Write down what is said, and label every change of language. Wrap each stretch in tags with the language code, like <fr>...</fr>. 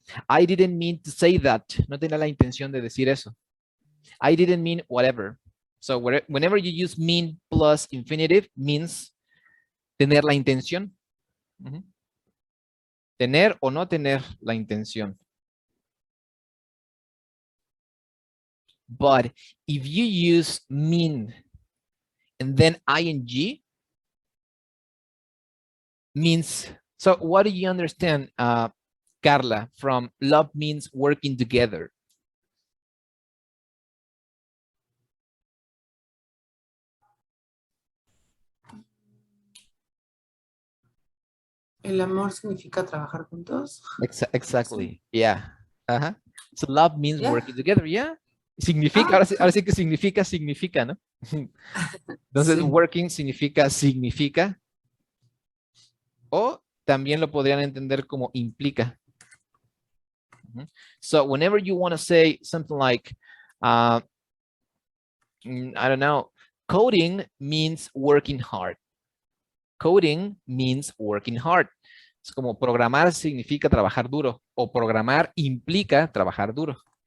<en>I didn't mean to say that.</en> <es>No tenía la intención de decir eso.</es> <en>I didn't mean whatever. So whenever you use mean plus infinitive means</en> <es>tener la intención. Tener o no tener la intención.</es> <en>But if you use mean and then ing means, so what do you understand, Carla, from love means working together?</en> <es>El amor significa trabajar juntos.</es> <en>Exactly. Yeah. So love means Yeah. working together. Yeah.</en> <es>Significa, ahora sí que significa, ¿no? Entonces, Sí. working significa. O también lo podrían entender como implica.</es> <en>So whenever you want to say something like, I don't know, coding means working hard. Coding means working hard.</en> <es>Es como programar significa trabajar duro o programar implica trabajar duro.</es>